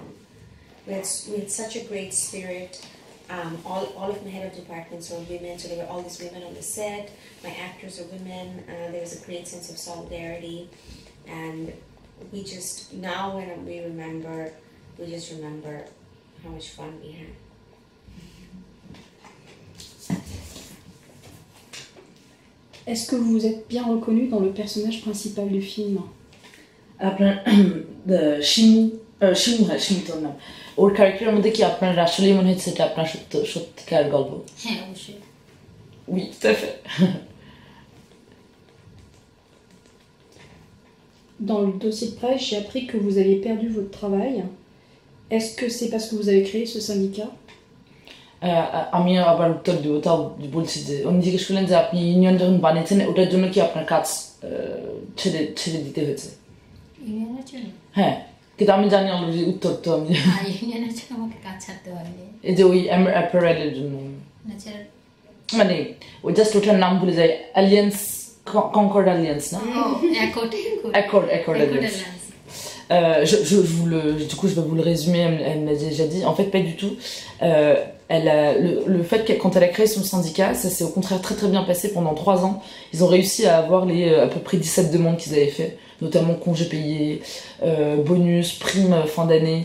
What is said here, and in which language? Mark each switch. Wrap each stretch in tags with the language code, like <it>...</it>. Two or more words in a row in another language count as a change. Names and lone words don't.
<en>We had such a great spirit. All of my head of departments were women, so there were all these women on the set. My actors are women. There was a great sense of solidarity, and we just now when we remember, we just remember how much fun we had.</en> <fr>Est-ce que vous vous êtes bien reconnu dans le personnage principal du film?</fr> <bn>আপনার শিমুতোর নাম ওর ক্যারেক্টারের মধ্যে কি আপনার আসলেই মনে হচ্ছে এটা আপনার সত্যিকার গল্প? হ্যাঁ, অবশ্যই।</bn> <fr>Oui, tout à fait. Dans le dossier de presse, j'ai appris que vous aviez perdu votre travail. Est-ce que c'est parce que vous avez créé ce syndicat?</fr> <bn>আমি আবার উত্তর দেব, তাও বলছি যে উনি জিজ্ঞেস করলেন যে আপনি ইউনিয়ন যখন বানিয়েছেন ওটার জন্য কি আপনার কাজ ছেড়ে দিতে হয়েছে? ইউনিয়নের জন্য? হ্যাঁ, কিন্তু আমি জানি অলরেডি উত্তর, তো আমি ইউনিয়নের জন্য আমাকে কাজ ছাড়তে হয়নি। এই যে ওই অ্যাপারেলের জন্য মানে ওই জাস্ট ওটার নাম ভুলে যায়, অ্যালিয়েন্স, কনকর্ড অ্যালিয়েন্স না? অ্যাকর্ড অ্যালিয়েন্স।</bn> <fr>Du coup, je vais vous le résumer, elle m'a déjà dit. En fait, pas du tout. Le fait que quand elle a créé son syndicat, ça s'est au contraire très très bien passé pendant 3 ans. Ils ont réussi à avoir à peu près 17 demandes qu'ils avaient fait, notamment congés payés, bonus, primes fin d'année.</fr>